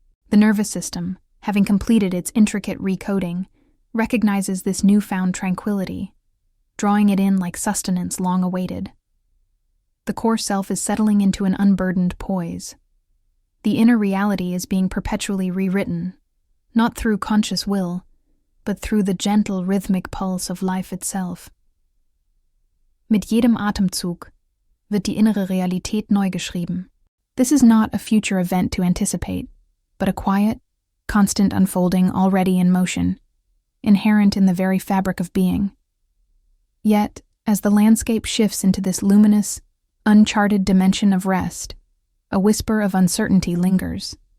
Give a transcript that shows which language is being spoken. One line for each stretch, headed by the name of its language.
English: The nervous system, having completed its intricate recoding, recognizes this newfound tranquility, drawing it in like sustenance long awaited. The core self is settling into an unburdened poise. The inner reality is being perpetually rewritten, not through conscious will, but through the gentle rhythmic pulse of life itself.
German: Mit jedem Atemzug wird die innere Realität neu geschrieben.
English: This is not a future event to anticipate, but a quiet, constant unfolding already in motion, inherent in the very fabric of being. Yet, as the landscape shifts into this luminous, uncharted dimension of rest, a whisper of uncertainty lingers.